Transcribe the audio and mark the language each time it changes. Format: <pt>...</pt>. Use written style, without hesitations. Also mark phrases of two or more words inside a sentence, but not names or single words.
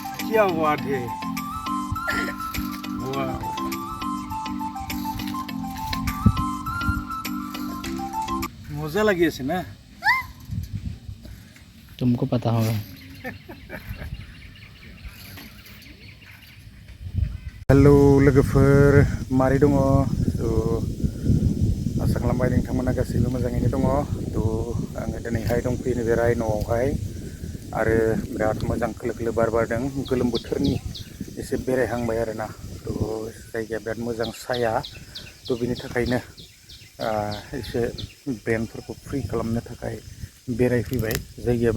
<hi>क्या बात है वाह मजा लगी ऐसे ना तुमको पता होगा</hi> <brx>हेलो लोगोफोर मारै दङ थ' आसा खालामबाय नोंथांमोना गासैबो मोजाङैनो दङ थ' आङो दिनैहाय दंफैयो नैबे रायन'आवहाय आरो बिराद मोजां खोलो खोलो बार बारदों गोलोम बोथोरनि एसे बेरायहांबाय आरोना थ' जायगाया बिराद मोजां साया थ' बिनि थाखायनो एसे ब्रेनफोरखौ फ्रि खालामनो थाखाय बेरायफैबाय जायगाया</brx>